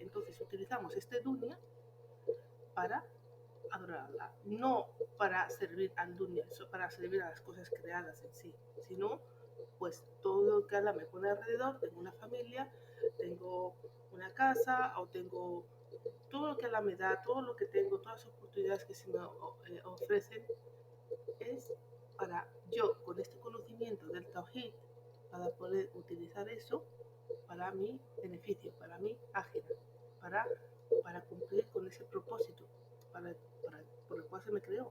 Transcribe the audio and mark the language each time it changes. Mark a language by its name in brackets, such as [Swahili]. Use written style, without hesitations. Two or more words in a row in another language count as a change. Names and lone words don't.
[Spanish] Entonces utilizamos este dunya para adorar a Allah, no para servir al dunya, para servir a las cosas creadas en sí, sino pues todo lo que Allah me pone alrededor. Tengo una familia, tengo una casa, o tengo todo lo que Allah me da, todo lo que tengo, todas las oportunidades que se me ofrecen, es para yo, con este conocimiento del Tawhid, para poder utilizar eso para mi beneficio, para mi ajena, para cumplir con ese propósito por el cual se me creó.